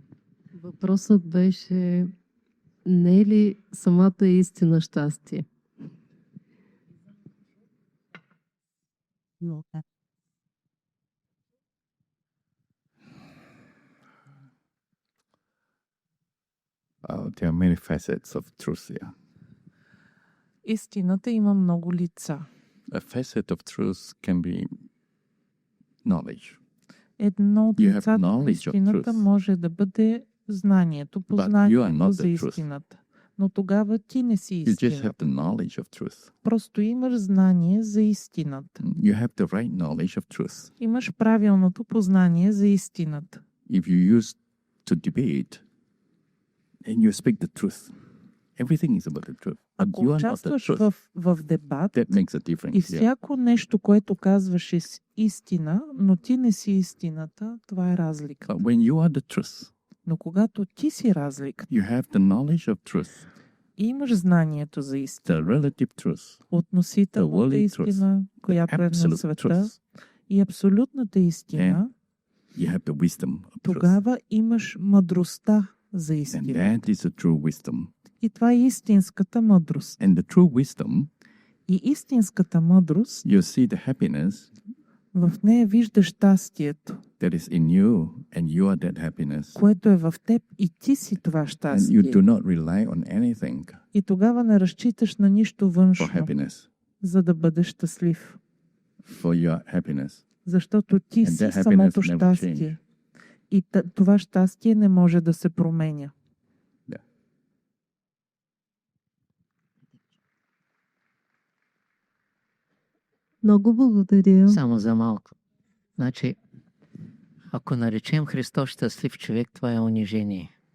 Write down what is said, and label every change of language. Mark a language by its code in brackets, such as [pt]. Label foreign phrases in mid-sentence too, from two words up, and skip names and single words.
[bg] Въпросът беше, не е ли самата истина щастие? Luca. [en] There are many facets of truth here. [bg] Истината има много лица. [en] A facet of truth can be knowledge. [bg] Едно от [en] You have [bg] лицата на [en] knowledge of [bg] истината [en] truth. [bg] може да бъде знанието, [en] you are [bg] познанието [en] not [bg] за [en] the truth. [bg] истината. Но тогава ти не си [en] You just have [bg] истината. [en] the knowledge of truth. [bg] Просто имаш знание за истината. [en] You have the right knowledge of truth. [bg] Имаш правилното познание за истината. [en] If you use to debate and you speak the truth, everything is about the truth. But [bg] Ако [en] you are not the [bg] участваш [en] truth. [bg] в дебат [en] That makes a difference. [bg] и [en] here. [bg] всяко нещо, което казваш е истина, но ти не си истината, това е разлика. [en] But when you are the truth, [bg] Но когато ти си разлика [en] you have the knowledge of truth, [bg] и имаш знанието за истина, [en] the relative truth, [bg] относителната [en] worldly truth, [bg] истина, която е на [en] absolute [bg] света, [en] truth. [bg] и абсолютната истина, [en] You have the wisdom of truth. [bg] тогава имаш мъдростта за [en] And [bg] истина. [en] that is the true wisdom. [bg] И това е истинската мъдрост. [en] And the true wisdom, [bg] И истинската мъдрост, [en] you see the happiness [bg] в нея виждаш щастието, [en] that is in you, and you are that happiness. [bg] което е в теб и ти си това [en] And [bg] щастие. [en] you do not rely on anything [bg] И тогава не разчиташ на нищо външно, [en] for happiness, [bg] за да бъдеш щастлив. [en] for your happiness. [bg] Защото ти [en] And [bg] си [en] that happiness [bg] самото [en] never [bg] щастие. И това щастие не може да се променя. Много благодаря. Само за малко. Значи, ако наречем Христос щастлив човек, това е унижение.